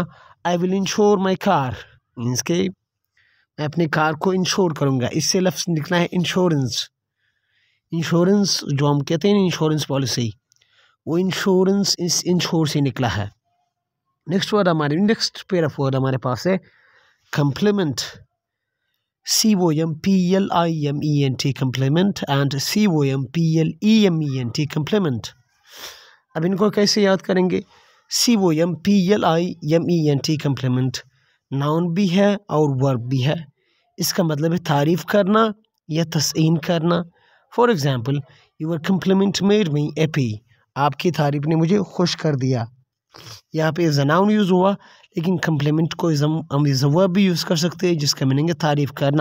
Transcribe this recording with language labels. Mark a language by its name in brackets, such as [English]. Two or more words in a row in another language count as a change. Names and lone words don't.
[English] I will insure my car means [Hindi] के मैं अपनी कार को इंश्योर करूँगा। इससे लफ्ज़ निकला है इंश्योरेंस। इंश्योरेंस जो हम कहते हैं [English] insurance policy, [Hindi] वो इंश्योरेंस इस इंश्योर से निकला है। [English] next pair of word [Hindi] हमारे पास है [English] complement, COMPLIMENT complement and COMPLEMENT complement। [Hindi] अब इनको कैसे याद करेंगे? COMPLIMENT complement नाउन भी है और वर्ब भी है। इसका मतलब है तारीफ़ करना या तस्ईन करना। [English] for example, your compliment made me happy. [Hindi] आपकी तारीफ़ ने मुझे खुश कर दिया। यहाँ पे [English] as a noun [Hindi] यूज़ हुआ लेकिन कम्प्लीमेंट को हम [English] as a verb [Hindi] भी यूज़ कर सकते हैं जिसका मीनिंग है तारीफ़ करना।